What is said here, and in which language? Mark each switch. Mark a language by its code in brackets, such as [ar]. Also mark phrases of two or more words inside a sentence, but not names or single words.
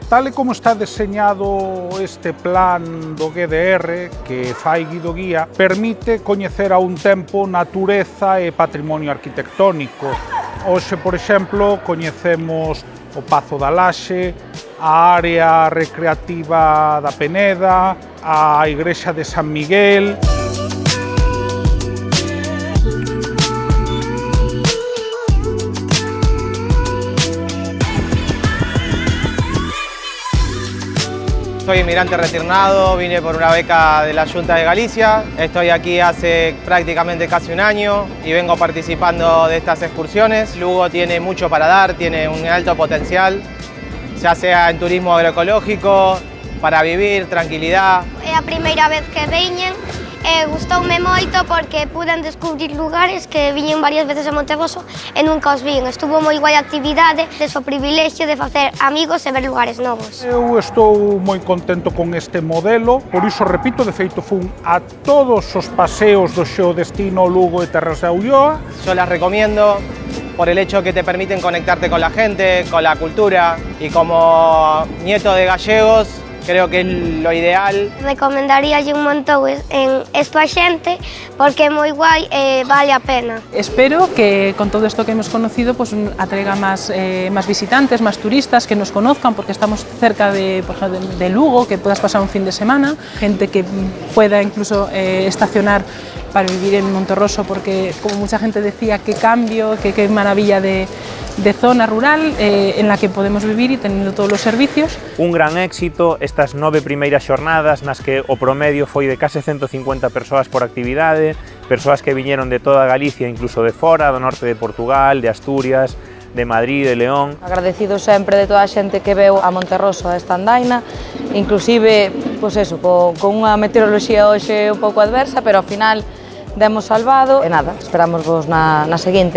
[gl] Tal e como está deseñado este plan do GDR que fai Guido Guía, permite coñecer a un tempo natureza e patrimonio arquitectónico. Hoxe, por exemplo, coñecemos o Pazo da Laxe, a área recreativa da Peneda, a igrexa de San Miguel. [es] Soy inmigrante retornado, vine por una beca de la Junta de Galicia. Estoy aquí hace prácticamente casi un año y vengo participando de estas excursiones. Lugo tiene mucho para dar, tiene un alto potencial, ya sea en turismo agroecológico, para vivir, tranquilidad. [gl] É a primeira vez que veñen e gustoume moito porque puden descubrir lugares que viñen varias veces a Monterroso e nunca os vin. Estuvo moi guai a actividade, des o privilexio de facer amigos e ver lugares novos. Eu estou moi contento con este modelo, por iso repito, de feito fun a todos os paseos do Xeodestino Lugo e Terras da Ulloa. [es] Yo las recomiendo por el hecho que te permiten conectarte con la gente, con la cultura, y como nieto de gallegos creo que es lo ideal. [gl] Recomendaríalle un montón en esto a xente porque é moi guai e vale a pena. [es] Espero que con todo esto que hemos conocido pues atraiga más visitantes, más turistas, que nos conozcan porque estamos cerca de Lugo, que puedas pasar un fin de semana, gente que pueda incluso estacionar para vivir en Monterroso, porque como mucha gente decía, qué cambio, qué maravilla de zona rural en la que podemos vivir y teniendo todos los servicios. [gl] Un gran éxito estas 9 primeiras xornadas nas que o promedio foi de case 150 persoas por actividade, persoas que viñeron de toda Galicia, incluso de fora, do norte de Portugal, de Asturias, de Madrid, de León. Agradecido sempre de toda a xente que veu a Monterroso a esta andaina, inclusive, pois eso, con unha meteoroloxía hoxe un pouco adversa, pero ao final demos salvado e nada, esperamos vos na seguinte.